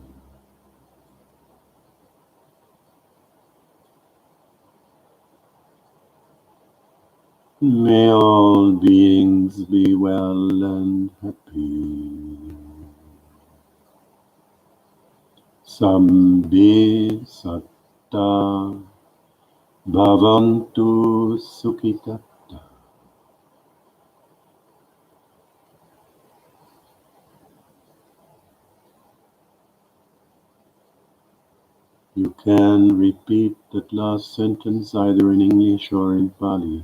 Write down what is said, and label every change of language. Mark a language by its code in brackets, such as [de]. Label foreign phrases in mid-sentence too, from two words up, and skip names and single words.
[en] May all beings be well and happy. [pi] Sambe satta bhavantu sukhitatta. [en] You can repeat that last sentence either in English or in Pali.